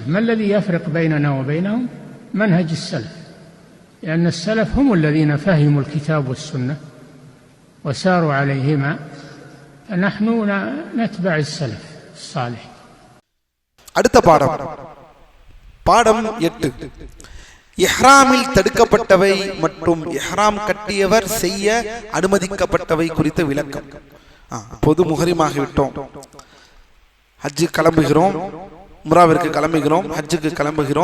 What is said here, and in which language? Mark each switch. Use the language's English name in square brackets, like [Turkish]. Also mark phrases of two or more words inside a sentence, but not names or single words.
[Arabic] ما الذي يفرق بيننا وبينهم؟ منهج السلف، لأن السلف هم الذين فهموا الكتاب والسنة وساروا عليهما، فنحن نتبع السلف الصالح. [Tamil] அடுத்த பாடம் 8. இஹ்ராமில் தடுக்கப்பட்டவை மற்றும் இஹ்ராம் கட்டியவர் செய்ய அனுமதிக்கப்பட்டவை குறித்த விளக்கம். பொது முஹரிமாகிவிட்டோம், ஹஜ்ஜு கிளம்புகிறோம், உம்ராவிற்கு கிளம்புகிறோம், ஹஜ்ஜுக்கு கிளம்புகிறோம்.